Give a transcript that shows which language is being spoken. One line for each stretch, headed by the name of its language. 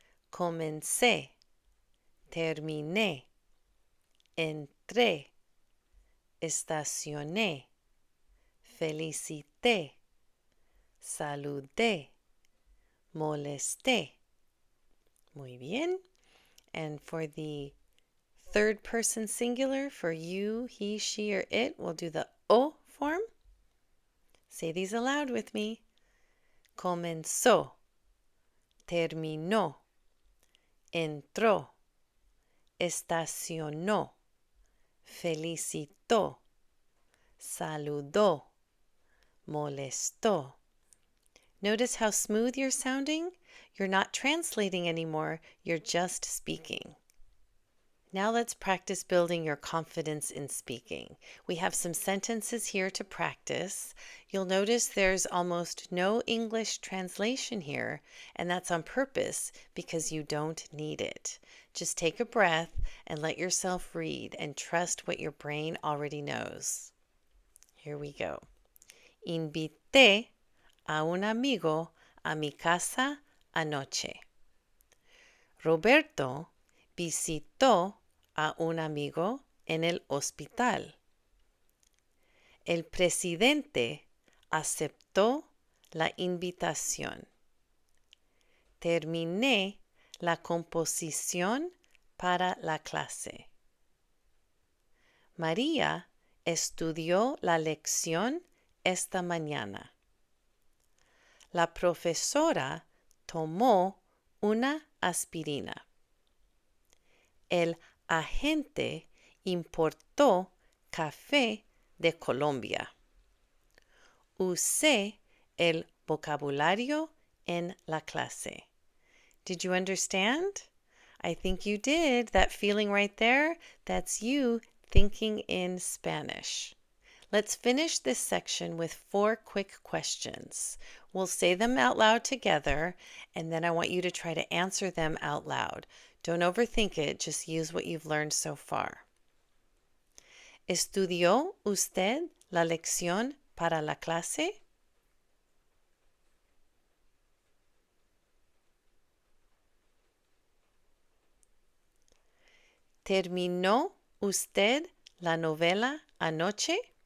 Spanish: Comencé, terminé, entré, estacioné, felicité, saludé, molesté. Muy bien.
English: And for the third person singular, for you, he, she, or it, we'll do the o form. Say these aloud with me. Comenzó, terminó, entró, estacionó, felicitó, saludó, molestó. Notice how smooth you're sounding? You're not translating anymore, you're just speaking. Now let's practice building your confidence in speaking. We have some sentences here to practice. You'll notice there's almost no English translation here, and that's on purpose because you don't need it. Just take a breath and let yourself read and trust what your brain already knows. Here we go.
Spanish: Invité a un amigo a mi casa anoche. Roberto visitó a un amigo en el hospital. El presidente aceptó la invitación. Terminé la composición para la clase. María estudió la lección esta mañana. La profesora tomó una aspirina. El agente importó café de Colombia. Usé el vocabulario en la clase.
English: Did you understand? I think you did. That feeling right there, that's you thinking in Spanish. Let's finish this section with 4 quick questions. We'll say them out loud together, and then I want you to try to answer them out loud. Don't overthink it, just use what you've learned so far.
Spanish: ¿Estudió usted la lección para la clase? ¿Terminó usted la novela anoche?